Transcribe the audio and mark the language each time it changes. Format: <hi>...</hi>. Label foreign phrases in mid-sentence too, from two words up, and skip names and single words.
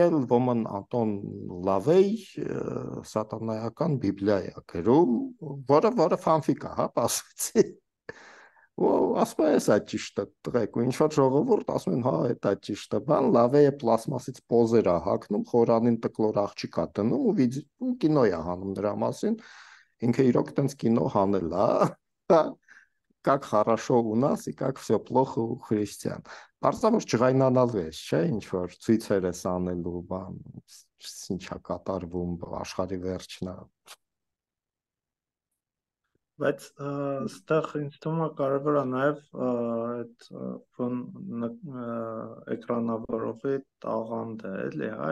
<hy>էլ ոմն Անտոն Լավեյ սատանայական բիբլիա է գրում, որը ֆանֆիկ է, հա, ասեցի։ Ու ասում է, սա ճիշտ է, տղեկ, ու ինչ-որ ժողովուրդ ասում են, հա, դա ճիշտ է, բան, Լավեյը պլաստմասից պոզեր է հագնում, խորանին տկլոր աղջիկ է դնում ու կինո է հանում նրա մասին, ինքը իրոք տենց կինո հանել է,</hy> <ru>как хорошо у нас и как все плохо у христиан։</ru> <hy>Բարձր որ ջղայնանալու ես, չէ, ինչ որ ցույցեր ես անելու, բան, ինչա կատարվում, աշխարհի վերջն է։ Բայց ստեղ ինձ թվում է կարևոր է նաև այդ էկրանավորողի տաղանդը, էլի, հա,</hy>